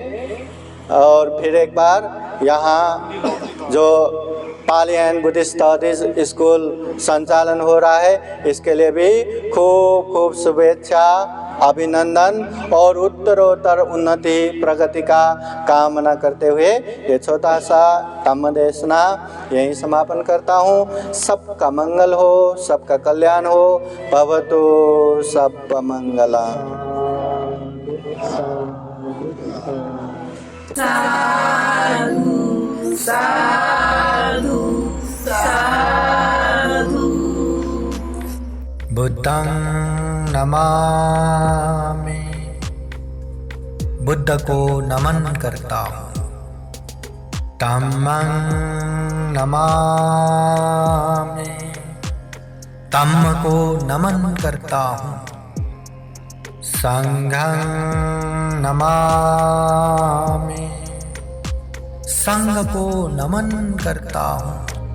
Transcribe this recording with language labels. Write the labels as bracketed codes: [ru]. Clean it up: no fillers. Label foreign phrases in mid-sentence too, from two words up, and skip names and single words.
[hi] और फिर एक बार यहाँ जो पाली एंड बुद्धिस्ट स्टडीज स्कूल संचालन हो रहा है, इसके लिए भी खूब खूब शुभेच्छा अभिनंदन और उत्तरोत्तर उन्नति प्रगति का कामना करते हुए ये छोटा सा धम्म देशना यहीं समापन करता हूँ। सबका मंगल हो, सबका कल्याण हो। [pi] भवतु सब मंगला। साधु साधु साधु। बुद्धं नमामि, [hi] बुद्ध को नमन करता हूँ। [pi] धम्मं नमामि, [hi] धम्म को नमन करता हूँ। [pi] संघं नमामि, [hi] संघ को नमन करता हूँ।